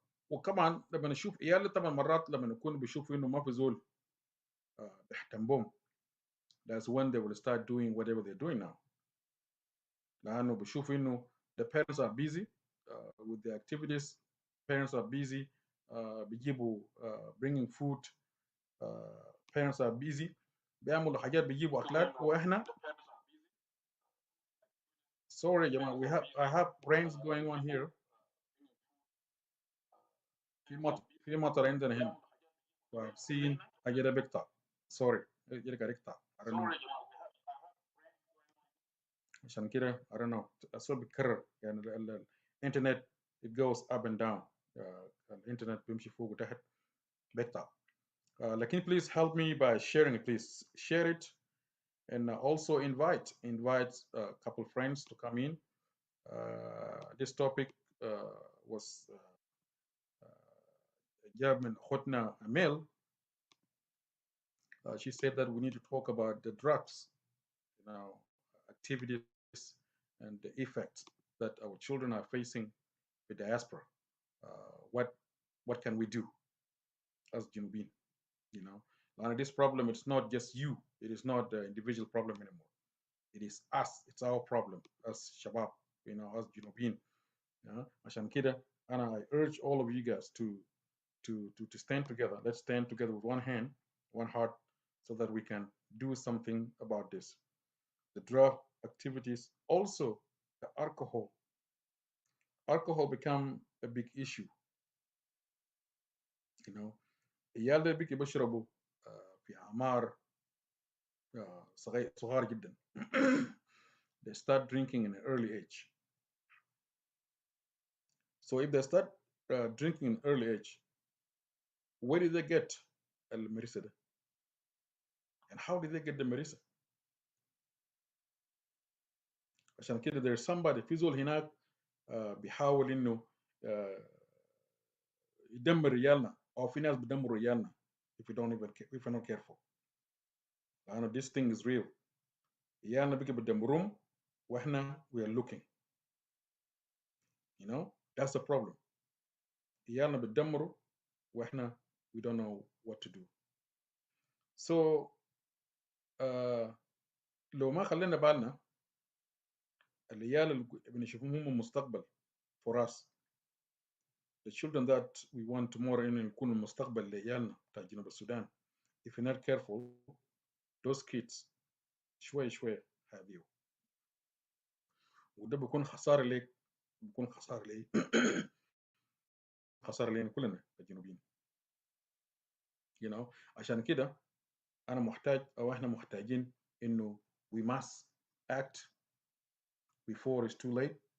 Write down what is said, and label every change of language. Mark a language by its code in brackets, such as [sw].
[ar] وكمان لما نشوف عيال طبعا مرات لما نكون بيشوفوا انه ما في زول بيهتم بهم, [en] that's when they will start doing whatever they're doing now. [ar] لانه بيشوفوا انه [en] the parents are busy with the activities. Parents are busy بيجيبوا bringing food. Parents are busy [ar] بيعملوا حاجات بيجيبوا اكلات واحنا [en] sorry [ar] يا جماعه [en] I have rains going on here. [ar] في مطر عندنا هنا فسين اجي بقطع sorry اجي بقطع [en] I don't know [ar] عشان كده I don't know الصوت بيتكرر يعني الانترنت [en] it goes up and down. [ar] الانترنت بيمشي فوق وتحت بقطع. [en] لكن please help me by sharing it. Please share it, and also invite a couple friends to come in. This topic was جاب من أخوتنا Amel. She said that we need to talk about the drugs, activities, and the effects that our children are facing with diaspora. What can we do as Junubin? You know, and this problem, it's not just you. It is not the individual problem anymore. It is us. It's our problem as Shabab, as Junubin. [ar] عشان كده [en] I urge all of you guys to stand together. Let's stand together with one hand, one heart, so that we can do something about this. The drug activities, also the alcohol. Alcohol become a big issue. [ar] You know, العيال ده بيجي بيشربوا في أعمار صغار جدا. [en] They start drinking in an early age. So if they start drinking in early age, where did they get المريسة ده? And how did they get the مريسة؟ [ar] عشان كده [en] there's somebody [ar] في زول هناك بيحاول انه يدمر رجالنا او في ناس بيدمروا رجالنا [en] if we don't even if we're not careful. لانه this thing is real. [ar] رجالنا بيجي بيدمروهم واحنا [en] we are looking. That's the problem. [ar] رجالنا بيدمروا واحنا [en] we don't know what to do. [ar] So لو ما خلينا بالنا العيال اللي بنشوفهم هم المستقبل [en] for us, the children that we want tomorrow [ar] إنه يكونوا المستقبل لعيالنا بتاع جنوب السودان. [en] If you're not careful, those kids [ar] شوي شوي هيضيعوا. وده بيكون خسارة ليك، بيكون خسارة لي خسارة لينا كلنا كجنوبيين. عشان كده أنا محتاج أو إحنا محتاجين إنه [en] we must act before it's too late.